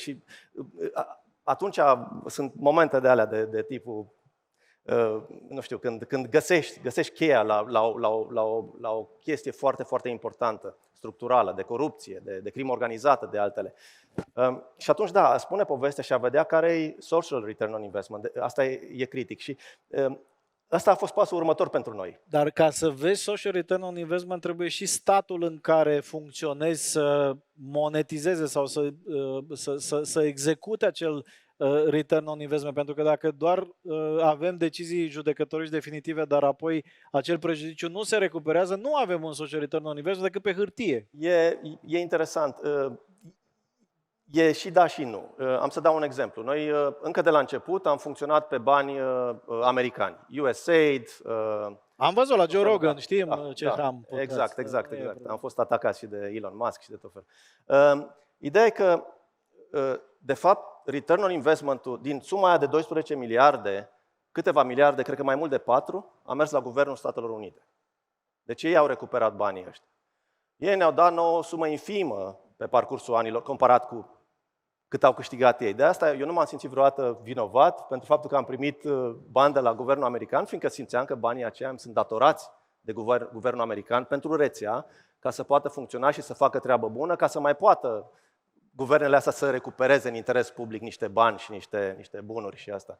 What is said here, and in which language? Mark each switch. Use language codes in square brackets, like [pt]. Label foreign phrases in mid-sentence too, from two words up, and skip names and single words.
[ro] Și atunci sunt momente de alea de tipul, nu știu, când găsești cheia la o chestie foarte, foarte importantă, structurală, de corupție, de crimă organizată, de altele. Și atunci, da, spune povestea și a vedea care e [en] social return on investment. [ro] Asta e critic și ăsta a fost pasul următor pentru noi. Dar ca să vezi [en] social return on investment, [ro] trebuie și statul în care funcționezi să monetizeze sau să execute acel [en] return on investment. [ro] Pentru că dacă doar avem decizii judecătorești definitive, dar apoi acel prejudiciu nu se recuperează, nu avem un [en] social return on investment [ro] decât pe hârtie. E interesant. E și da și nu. Am să dau un exemplu. Noi încă de la început am funcționat pe bani americani. USAID. Am văzut la Joe Rogan, știm ce am putut. Exact. Am fost atacat și de Elon Musk și de tot felul. Ideea e că, de fapt, [en] return on investment- [ro] ul din suma aia de 12 miliarde, câteva miliarde, cred că mai mult de 4, a mers la Guvernul Statelor Unite. Deci ei au recuperat banii ăștia. Ei ne-au dat nouă o sumă infimă pe parcursul anilor, comparat cu cât au câștigat ei. De asta eu nu m-am simțit vreodată vinovat pentru faptul că am primit bani de la guvernul american, fiindcă simțeam că banii aceia îmi sunt datorați de guvernul american pentru rețea, ca să poată funcționa și să facă treabă bună, ca să mai poată guvernele astea să recupereze în interes public niște bani și niște bunuri și asta.